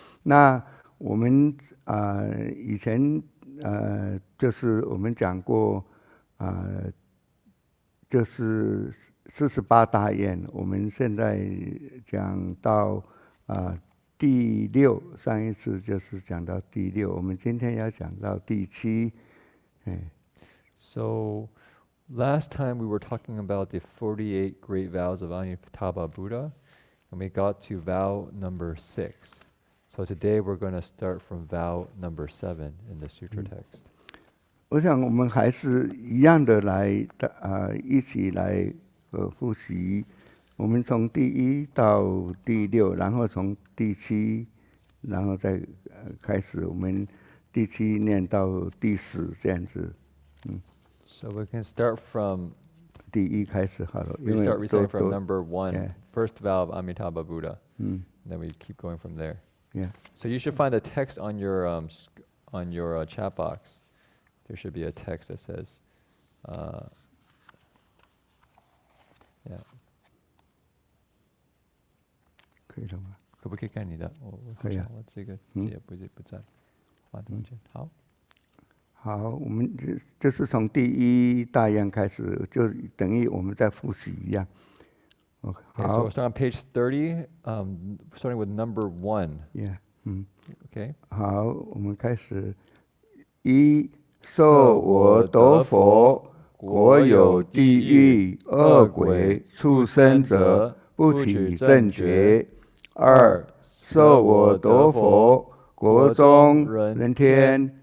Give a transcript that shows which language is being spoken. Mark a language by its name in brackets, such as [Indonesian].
[Chinese] 那我们以前就是我们讲过就是48大愿，我们现在讲到第6，上一次就是讲到第6，我们今天要讲到第7。 [English] So last time we were talking about the 48 great vows of Amitabha Buddha, and we got to vow number 6. So today we're going to start from vow number 7 in the sutra text. [Chinese] 我想我们还是一样的一起来复习。我们从第1到第6，然后从第7，然后再开始我们第7念到第10这样子。 [English] So we can start from [Chinese] 第1开始好了。 [English] We start reciting from number 1, first vow of Amitabha Buddha. And then we keep going from there. Yeah. So you should find the text on your chat box. There should be a text that says, yeah. [Chinese] 可以了吗？可不可以看你的？我这个节不在，放中间。好。好，我们这是从第1大愿开始，就等于我们在复习一样。 [English] Okay, so we're starting on page 30, starting with number 1. Yeah. Okay. [Chinese] 好，我们开始。 1，受我得佛，国有地狱、恶鬼、畜生者，不取正觉。 2，受我得佛，国中人天。